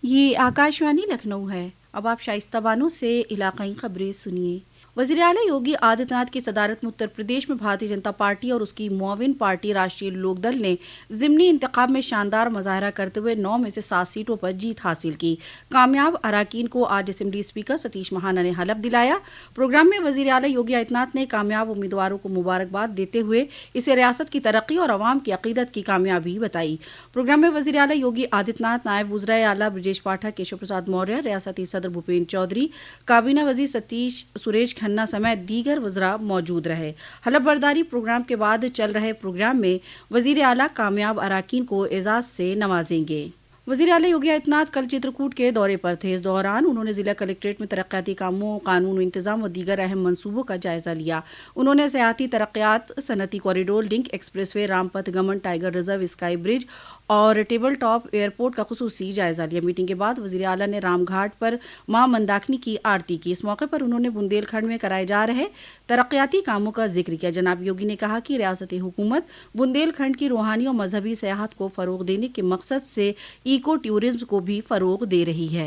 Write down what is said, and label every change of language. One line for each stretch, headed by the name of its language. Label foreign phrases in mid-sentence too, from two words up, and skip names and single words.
Urdu: یہ آکاشوانی لکھنؤ ہے۔ اب آپ شائستہ بانو سے علاقائی خبریں سنیے۔ وزیر اعلیٰ یوگی آدتیہ ناتھ کی صدارت میں اتر پردیش میں بھارتیہ جنتا پارٹی اور اس کی معاون پارٹی راشٹریہ لوک دل نے ضمنی انتخاب میں شاندار مظاہرہ کرتے ہوئے 9 میں سے 7 سیٹوں پر جیت حاصل کی۔ کامیاب اراکین کو آج اسمبلی اسپیکر ستیش مہانا نے حلف دلایا۔ پروگرام میں وزیر اعلیٰ یوگی آدتیہ ناتھ نے کامیاب امیدواروں کو مبارکباد دیتے ہوئے اسے ریاست کی ترقی اور عوام کی عقیدت کی کامیابی بتائی۔ پروگرام میں وزیر اعلیٰ یوگی آدتیہ ناتھ، نائب وزرائے اعلیٰ برجیش پاٹھک، کیشو پرساد موریہ، ریاستی صدر بھوپین چودھری، کابینہ وزیر سریش کھنہ سمیت دیگر وزراء موجود رہے۔ حلف برداری پروگرام کے بعد چل رہے پروگرام میں وزیر اعلیٰ کامیاب اراکین کو اعزاز سے نوازیں گے۔ وزیر اعلیٰ یوگی آدتیہ ناتھ کل چترکوٹ کے دورے پر تھے۔ اس دوران انہوں نے ضلع کلکٹریٹ میں ترقیاتی کاموں، قانون و انتظام و دیگر اہم منصوبوں کا جائزہ لیا۔ انہوں نے سیاحتی ترقیات، صنعتی کوریڈور، لنک ایکسپریس وے، رام پتھ گمن، ٹائیگر ریزرو، اسکائی برج اور ٹیبل ٹاپ ایئرپورٹ کا خصوصی جائزہ لیا۔ میٹنگ کے بعد وزیر اعلیٰ نے رام گھاٹ پر ماں منداکنی کی آرتی کی۔ اس موقع پر انہوں نے بندیل کھنڈ میں کرائے جا رہے ترقیاتی کاموں کا ذکر کیا۔ جناب یوگی نے کہا کہ ریاستی حکومت بندیل کھنڈ کی روحانی اور مذہبی سیاحت کو فروغ دینے کے مقصد سے ایکو ٹورزم کو بھی فروغ دے رہی ہے۔